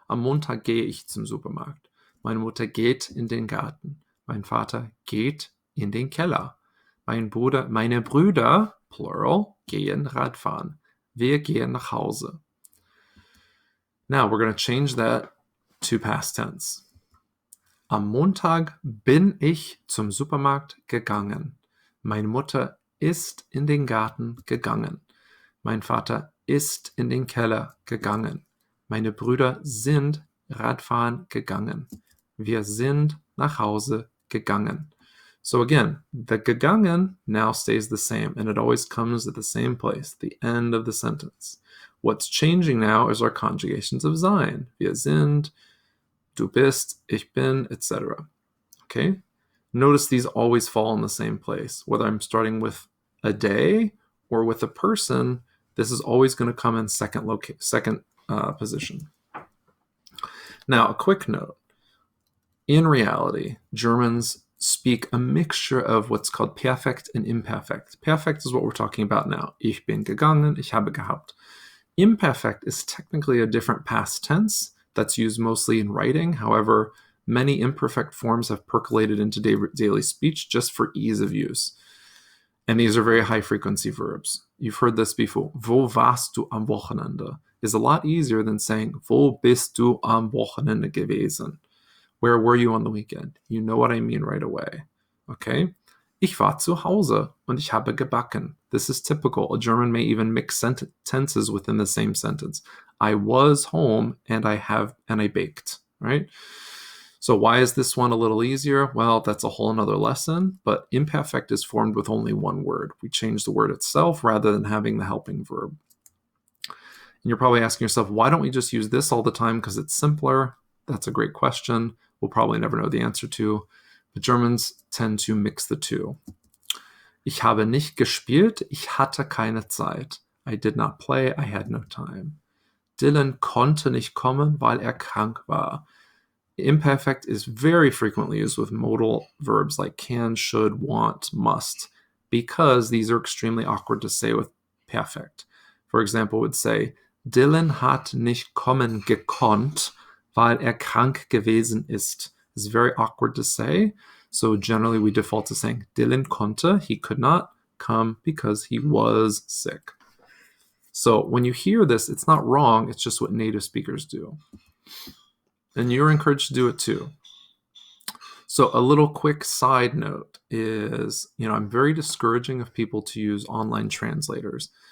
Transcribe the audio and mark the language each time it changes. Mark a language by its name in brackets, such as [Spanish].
[German] Am Montag gehe ich zum Supermarkt. Meine Mutter geht in den Garten. Mein Vater geht in den Keller. Meine Brüder, plural, gehen Radfahren. Wir gehen nach Hause. [English] Now we're going to change that to past tense. [German] Am Montag bin ich zum Supermarkt gegangen. Meine Mutter ist in den Garten gegangen. Mein Vater ist in den Keller gegangen. Meine Brüder sind Radfahren gegangen. Wir sind nach Hause gegangen. [English] So again, the gegangen now stays the same, and it always comes at the same place, the end of the sentence. What's changing now is our conjugations of sein. [German] Wir sind, du bist, ich bin, etc. [English] Okay? Notice these always fall in the same place. Whether I'm starting with a day or with a person, this is always going to come in second position. Now, a quick note. In reality, Germans speak a mixture of what's called Perfekt and Imperfekt. Perfekt is what we're talking about now. [German] Ich bin gegangen, ich habe gehabt. [English] Imperfekt is technically a different past tense that's used mostly in writing. However, many imperfect forms have percolated into daily speech just for ease of use. And these are very high frequency verbs. You've heard this before. [German] Wo warst du am Wochenende [English] is a lot easier than saying [German] Wo bist du am Wochenende gewesen? [English] Where were you on the weekend? You know what I mean right away. Okay? [German] Ich war zu Hause und ich habe gebacken. [English] This is typical. A German may even mix tenses within the same sentence. I was home and I baked, right? So why is this one a little easier? Well, that's a whole another lesson, but imperfect is formed with only one word. We change the word itself rather than having the helping verb. And you're probably asking yourself, why don't we just use this all the time because it's simpler? That's a great question. We'll probably never know the answer to. But Germans tend to mix the two. [German] Ich habe nicht gespielt, ich hatte keine Zeit. [English] I did not play, I had no time. [German] Dylan konnte nicht kommen, weil krank war. [English] Imperfect is very frequently used with modal verbs like can, should, want, must, because these are extremely awkward to say with perfect. For example, would say, [German] Dylan hat nicht kommen gekonnt, weil krank gewesen ist. [English] It's very awkward to say, so generally we default to saying [German] Dylan konnte, [English] he could not come because he was sick. So when you hear this, it's not wrong, it's just what native speakers do. And you're encouraged to do it too. So a little quick side note is, I'm very discouraging of people to use online translators.